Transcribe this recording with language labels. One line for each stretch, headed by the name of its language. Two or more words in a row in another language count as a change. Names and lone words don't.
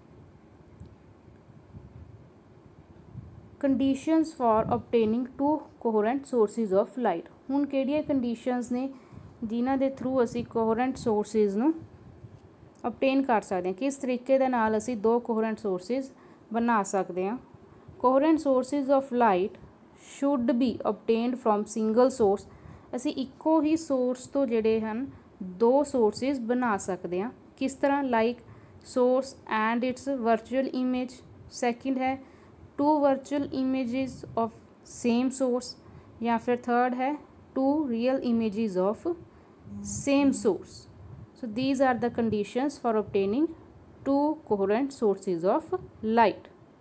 English: conditions for obtaining two coherent sources of light।
Punjabi: ਹੁਣ ਕਿਹੜੀਆਂ conditions ਨੇ ਜਿਨ੍ਹਾਂ ਦੇ ਥਰੂ ਅਸੀਂ
English: coherent sources
Punjabi: ਨੂੰ obtain ਕਰ ਸਕਦੇ ਹਾਂ, ਕਿਸ ਤਰੀਕੇ ਦੇ ਨਾਲ ਅਸੀਂ ਦੋ
English: coherent sources
Punjabi: ਬਣਾ ਸਕਦੇ ਹਾਂ।
English: coherent sources of light should be obtained from single source.
Punjabi: ਅਸੀਂ ਇੱਕੋ ਹੀ ਸੋਰਸ ਤੋਂ ਜਿਹੜੇ ਹਨ ਦੋ ਸੋਰਸਿਸ ਬਣਾ ਸਕਦੇ ਹਾਂ। ਕਿਸ ਤਰ੍ਹਾਂ?
English: like source and its virtual image. ਸੈਕਿੰਡ ਹੈ two virtual images of same source,
Punjabi: ਜਾਂ ਫਿਰ
English: ਥਰਡ ਹੈ two real images of same source। so these are the conditions for obtaining two coherent sources of light।